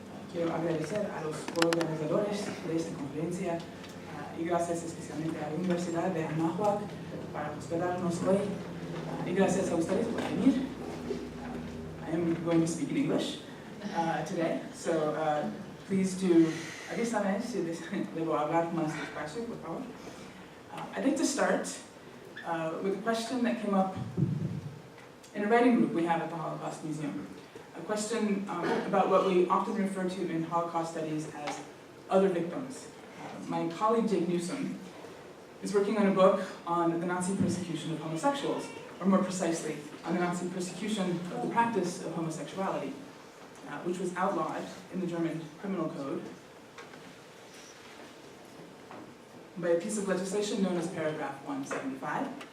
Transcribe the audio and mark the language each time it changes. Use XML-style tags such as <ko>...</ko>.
<es>Quiero agradecer a los organizadores de esta conferencia y gracias especialmente a la Universidad de Anahuac para hospedarnos hoy. Y gracias a ustedes por venir.</es> <en>I am going to speak in English today, so please do.</en> <es>Avísame si debo hablar más despacio, por favor.</es> <en>I'd like to start with a question that came up in a writing group we have at the Holocaust Museum. A question about what we often refer to in Holocaust studies as other victims. My colleague Jake Newsom is working on a book on the Nazi persecution of homosexuals, or more precisely, on the Nazi persecution of the practice of homosexuality, which was outlawed in the German criminal code by a piece of legislation known as Paragraph 175.</en>